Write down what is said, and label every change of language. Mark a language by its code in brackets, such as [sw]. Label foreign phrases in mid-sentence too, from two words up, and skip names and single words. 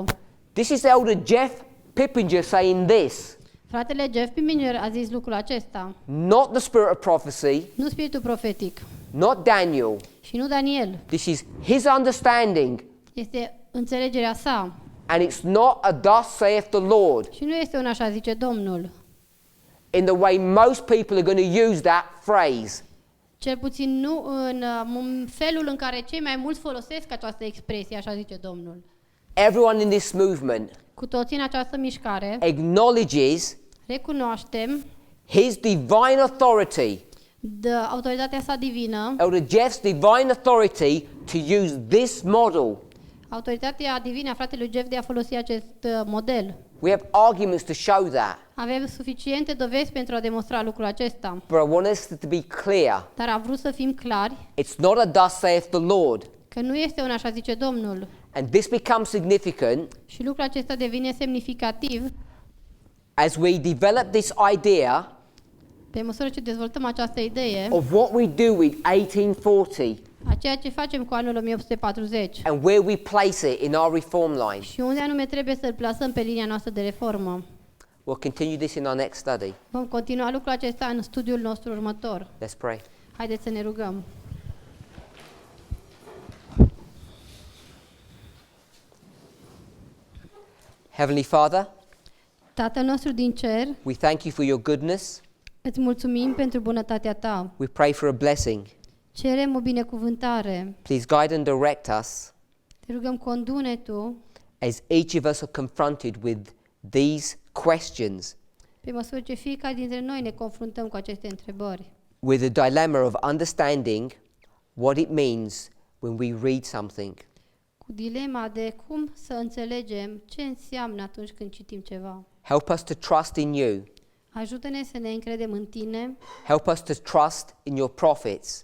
[en] This is Elder Jeff Pippinger saying this. [ro] Fratele Jeff Parminder a zis lucrul acesta. [en] Not the spirit of prophecy, [ro] Nu spiritul profetic [en] not Daniel. [ro] și nu Daniel. [en] This is his understanding. [ro] Este înțelegerea sa [en] And it's not a thus saith the Lord [ro] și nu este un așa zice Domnul. [en] in the way most people are going to use that phrase. [ro] Cel puțin nu în felul în care cei mai mulți folosesc această expresie, așa zice Domnul. [en] Everyone in this movement [ro] Cu toții în această mișcare [en] acknowledges [ro] recunoaștem [en] his divine authority, [ro] de autoritatea sa divină, [en] Elder Jeff's divine authority to use this model. [ro] autoritatea divină a fratelui Jeff de a folosi acest model. [en] We have arguments to show that, [ro] Avem suficiente dovezi pentru a demonstra lucrul acesta, [en] but I want us to be clear. [ro] dar am vrut să fim clari [en] It's not a thus saith the Lord. [ro] că nu este un așa zice Domnul. [en] And this becomes significant [ro] Și lucrul acesta devine semnificativ [en] as we develop this idea [ro] pe măsură ce dezvoltăm această idee [en] of what we do with 1840 [ro] a ceea ce facem cu anul 1840 [en] and where we place it in our reform line. [ro] și unde anume trebuie să-l plasăm pe linia noastră de reformă. [en] We'll continue this in our next study. [ro] Vom continua lucrul acesta în studiul nostru următor. [en] Let's pray. [ro] Haideți să ne rugăm. [en] Heavenly Father, [ro] Tatăl nostru din cer, [en] we thank you for your goodness. [ro] îți mulțumim pentru bunătatea ta. [en] We pray for a blessing. [ro] Cerem o binecuvântare. [en] Please guide and direct us [ro] Te rugăm, condune tu [en] as each of us are confronted with these questions. [ro] pe măsură ce fiecare dintre noi ne confruntăm cu aceste întrebări. [en] with a dilemma of understanding what it means when we read something. [ro] Cu dilema de cum să înțelegem ce înseamnă atunci când citim ceva. [en] Help us to trust in you. [ro] Ajută-ne să ne încredem în tine, [en] Help us to trust in your prophets.